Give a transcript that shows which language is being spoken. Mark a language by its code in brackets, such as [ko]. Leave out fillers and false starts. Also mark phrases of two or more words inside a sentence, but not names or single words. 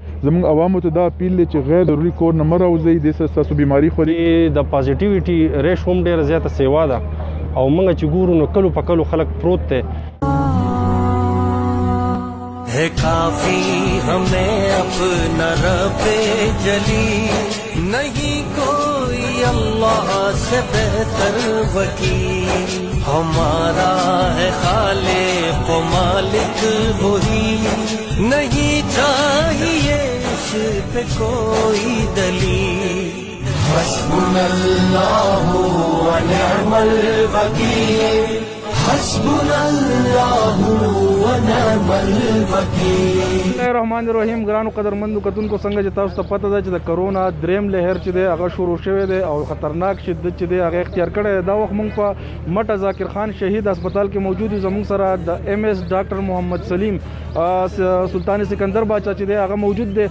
[ps] زموږ عوامو ته دا اپیل دی چې غیر ضروري کور نه مه راوځئ، دې سره ستاسو بیماري خوري. د پازیټیویټي ریش هم ډېره زیاته سیوا ده او موږ چې ګورو نو کلو په کلو خلک پروت دی. [ur] ہے کافی ہمیں اپنا رب جلی، نہیں کوئی اللہ سے بہتر وکیل، ہمارا ہے خالق و مالک وہی، نہیں چاہیے اس پہ کوئی [ar] دلیل، حسبنا اللہ و نعم الوکیل، حسبنا اللہ و نعم الوکیل. بسم الله الرحمن الرحیم. [ps] ګرانو قدرمندو کتونکو څنګه چې تاسو ته پته ده چې د کرونا دریم لهر چې دی هغه شروع شوی دی او خطرناک شدت چې دی هغه اختیار کړی دی. دا وخت موږ په مټه ذاکر خان شهید هسپتال کې موجود یو. زموږ سره د MS ډاکټر محمد سلیم سلطان سکندر باچا چې دی هغه موجود دی.